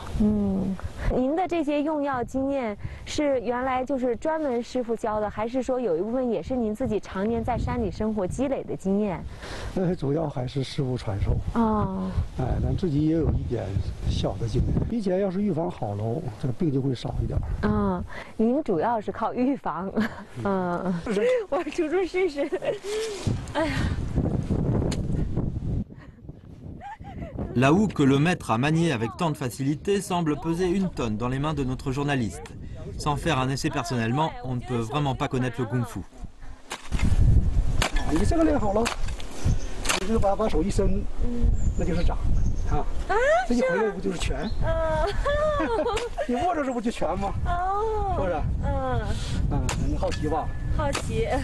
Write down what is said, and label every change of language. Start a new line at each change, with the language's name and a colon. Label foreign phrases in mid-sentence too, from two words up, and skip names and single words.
Chinese: 您的这些用药经验是原来就是专门师傅教的，还是说有一部分也是您自己常年在山里生活积累的经验？主要还是师傅传授。哦。哎，但自己也有一点小的经验。以前要是预防好喽，这个病就会少一点。您主要是靠预防。我煮煮试试。哎呀。
French: La houe que le maître a maniée avec tant de facilité semble peser 1 tonne dans les mains de notre journaliste. Sans faire un essai personnellement, on ne peut vraiment pas connaître le kung-fu.
Chinese: 你这个练好了，你就把手一伸，那就是掌啊。这一回来不就是拳？你握着这不就拳吗？哦，是不是？你好奇吧？好奇。